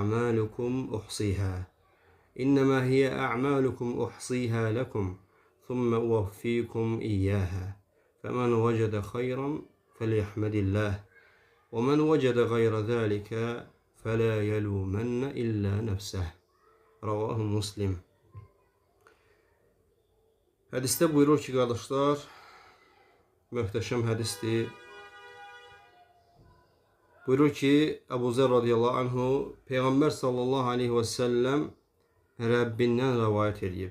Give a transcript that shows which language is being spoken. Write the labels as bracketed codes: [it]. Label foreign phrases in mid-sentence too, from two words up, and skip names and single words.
[ar] أعمالكم أحصيها لكم ثم أوفيكم إياها فمن وجد خيرا فليحمد الله ومن وجد غير ذلك فلا يلومن إلا نفسه رواه Muslim. [az] Hədisdə buyurur ki, qardaşlar, möhtəşəm hədisdir. Buyurur ki, Əbu Zər [ar] رضي الله عنه [az] Peyğəmbər [ar] صلى الله عليه وسلم [az] Rəbbindən rəvayət edib.